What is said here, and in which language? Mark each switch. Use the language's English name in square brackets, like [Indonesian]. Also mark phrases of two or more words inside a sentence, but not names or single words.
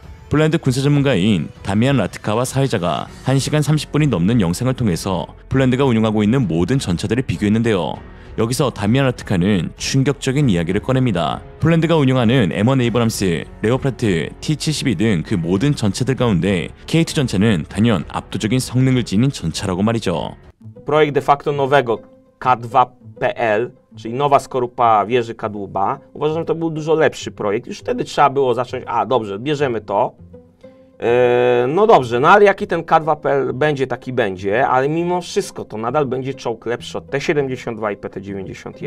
[Korean] 폴란드 군사 전문가인 다미안 라트카와 사회자가 1시간 30분이 넘는 영상을 통해서 폴란드가 운용하고 있는 모든 전차들을 비교했는데요. 여기서 다미안 라트카는 충격적인 이야기를 꺼냅니다. 폴란드가 운용하는 M1 에이브람스, 레오파르트, T-72 등 그 모든 전차들 가운데 K2 전차는 단연 압도적인 성능을 지닌 전차라고 말이죠. [Polish] Projekt de facto nowego K2PL, czyli nowa skorupa wieży kadłuba. Uważam, że to był dużo lepszy projekt. Już wtedy trzeba było zacząć, dobrze, bierzemy to. No dobrze, no ale jaki ten K2PL będzie, taki będzie, ale mimo wszystko to nadal będzie czołg lepszy od T-72 i PT-91.